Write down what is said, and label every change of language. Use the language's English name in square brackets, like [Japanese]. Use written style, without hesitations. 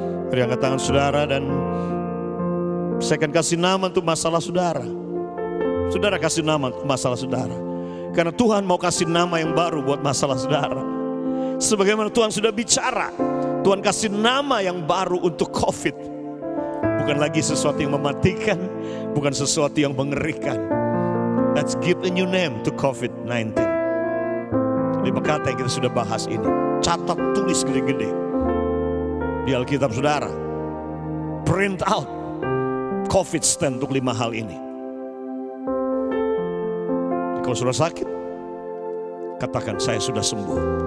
[Indonesian] Beri angkat tangan saudara dan saya akan kasih nama untuk masalah saudara. Saudara kasih nama untuk masalah saudara. Karena Tuhan mau kasih nama yang baru buat masalah saudara. Sebagaimana Tuhan sudah bicara, Tuhan kasih nama yang baru untuk COVID. Bukan lagi sesuatu yang mematikan, bukan sesuatu yang mengerikan. [English] Let's give a new name to COVID-19. [Indonesian] 5 kata yang kita sudah bahas ini. Catat, tulis gede-gede di Alkitab saudara. [English] Print out COVID stand [Indonesian] untuk 5 hal ini. Kalau sudah sakit, katakan saya sudah sembuh.